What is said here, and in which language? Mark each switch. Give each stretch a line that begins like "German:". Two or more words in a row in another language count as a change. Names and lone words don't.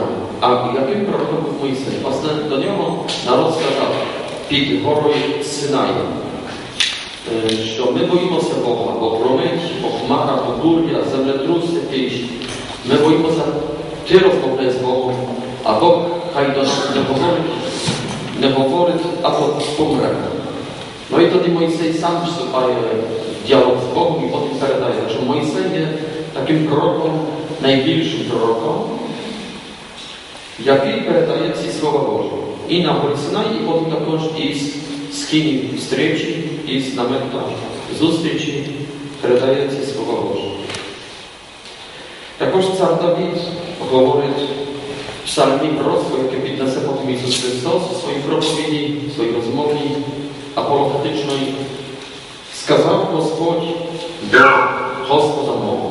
Ukrainian: А яким пророком був Мойсей? Власне, до нього народ сказав під горою Синай, що ми боїмося Бога, бо громить, бо хмара, бо буря, землетрус якийсь. Ми боїмося, ти розмовляй з Богом, а Бог хай до нас не говорить, або помре.
Polish: No i wtedy Mojsej sam wstępuje w dialog z Bogiem i potem передає, że Mojsej jest takim prorokiem, najbliższym prorokiem, jaki
Ukrainian: передає ці слова Божі. І на горі Синай, і потім також із скині встречі, із намета зустрічі передає ці слова Божі. Також цар Давид говорить в псалмі пророцтво, яке піднесе потім Ісус Христос у своїй проповіді, в своїй розмові apologetycznej, сказав Господь до Господа мого.